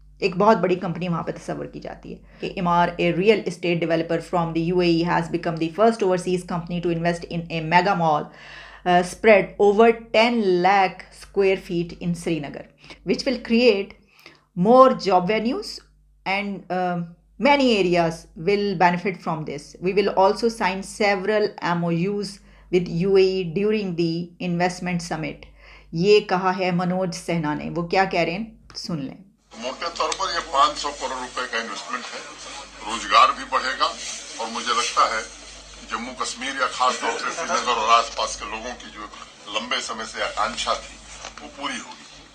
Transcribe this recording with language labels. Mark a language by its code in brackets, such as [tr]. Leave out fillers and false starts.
[hi] एक बहुत बड़ी कंपनी वहाँ पे तस्वर की जाती है कि [en] Emaar, a real estate developer from the UAE, has become the first overseas company to invest in a mega mall spread over 10 lakh square feet in Srinagar, which will create more job venues and Many areas will benefit from this. We will also sign several MOUs with UAE during the investment summit. [hi] ये कहा है मनोज सिन्हा ने। वो क्या कह रहे हैं सुन लें। मोटे तौर पर ये 500 करोड़ रुपए का इन्वेस्टमेंट है, रोजगार भी बढ़ेगा और मुझे लगता है जम्मू कश्मीर या खास तौर से श्रीनगर और आसपास के लोगों की जो लंबे समय से आकांक्षा थी वो पूरी होगी।